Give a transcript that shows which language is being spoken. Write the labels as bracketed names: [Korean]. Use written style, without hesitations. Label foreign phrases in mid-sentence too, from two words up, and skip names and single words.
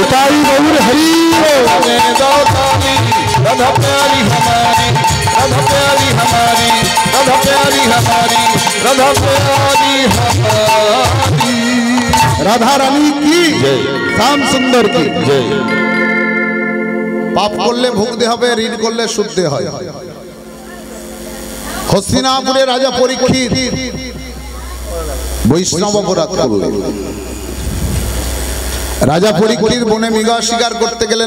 [Hindi] उताई गौर हरी में दो ताली, राधा प्यारी हमारी, राधा प्यारी हमारी, राधा प्यारी हमारी, राधा प्यारी हमारी। राधा रानी की जय, श्याम सुंदर की जय। [Bangla] পাপ করলে ভুগতে হবে, ঋণ করলে শুদ্ধে হয়। হস্তিনাপুরে রাজা পরীক্ষিত বৈষ্ণব অপরাধ করলেন। রাজা পরীক্ষিত বনে মৃগ শিকার করতে গেলেন।